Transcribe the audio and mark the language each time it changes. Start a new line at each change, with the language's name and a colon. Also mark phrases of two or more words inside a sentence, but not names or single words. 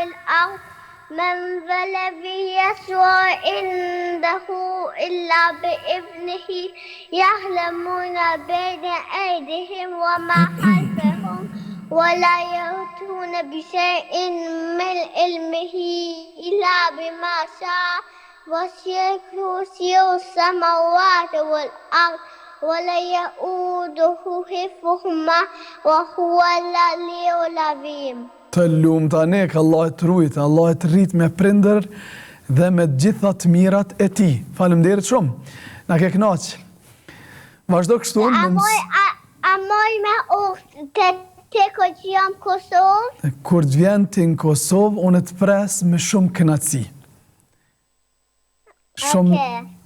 Arabic: الأرض من ذا الذي يشفع عنده إلا بإذنه يعلمون بين أيديهم وما خلفهم ولا يحيطون بشيء من علمه إلا بما شاء وسع كرسيه السماوات والأرض ولا يؤوده حفظهما وهو العلي العظيم.
Albanian: Të lumt Anik, Allah e të rujt, Allah e të rrit me prindër dhe me gjitha të mirat e ti. Faleminderit shumë. Na ke knaq. Vazhdo kështu. A moj me te kur që jam Kosovë? Kur të vjen ti në Kosovë, unë të pres me shumë kënaqësi.